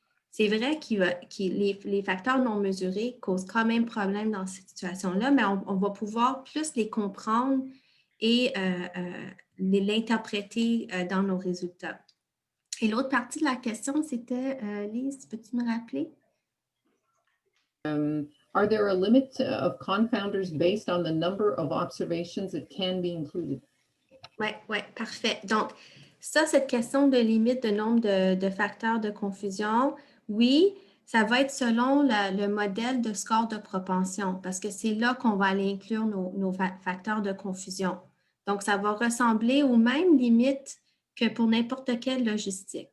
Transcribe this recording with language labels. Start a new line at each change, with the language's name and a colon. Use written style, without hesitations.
French: C'est vrai que les facteurs non mesurés causent quand même problème dans cette situation-là, mais on va pouvoir plus les comprendre et l'interpréter dans nos résultats. Et l'autre partie de la question, c'était, Lise, peux-tu me rappeler?
English: Are there a limit of confounders based on the number of observations that can be included?
French: Oui, parfait. Donc, cette question de limite de nombre de facteurs de confusion, oui, ça va être selon le modèle de score de propension parce que c'est là qu'on va aller inclure nos facteurs de confusion. Donc, ça va ressembler aux mêmes limites que pour n'importe quelle logistique.